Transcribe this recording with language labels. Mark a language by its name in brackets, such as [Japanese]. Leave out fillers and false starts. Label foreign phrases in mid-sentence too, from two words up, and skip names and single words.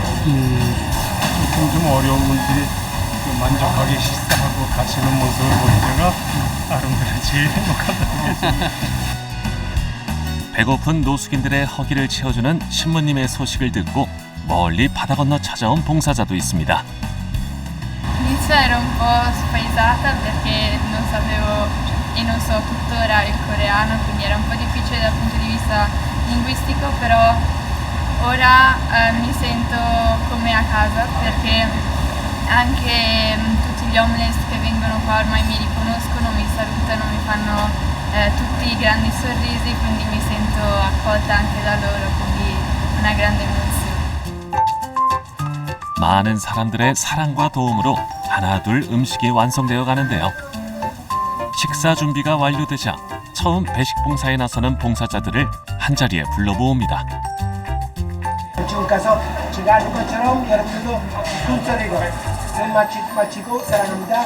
[Korean] 좀 어려운 분들이 좀 만족하게 식사하고 가시는 모습을 볼 때가 아름드려 제일 행복하다는 게 배고픈 노숙인들의 허기를 채워주는 신부님의 소식을 듣고 멀리 바다 건너 찾아온 봉사자도 있습니다. [Italian] All'inizio ero un po' spaesata perché non sapevo e non so tuttora il coreano, quindi era un po' difficile dal punto di vista linguistico, però ora mi sento come a casa perché anche tutti gli homeless che vengono qua ormai mi riconoscono, mi salutano, mi fanno tutti grandi sorrisi, quindi mi sento accolta anche da loro, quindi una grande emozione. [Korean] 많은 사람들의 사랑과 도움으로 하나둘 음식이 완성되어 가는데요. 식사 준비가 완료되자 처음 배식 봉사에 나서는 봉사자들을 한자리에 불러모읍니다. 지금 가서 제가 하는 것처럼 여러분들도 큰 소리로 눈 맞추고 사랑합니다.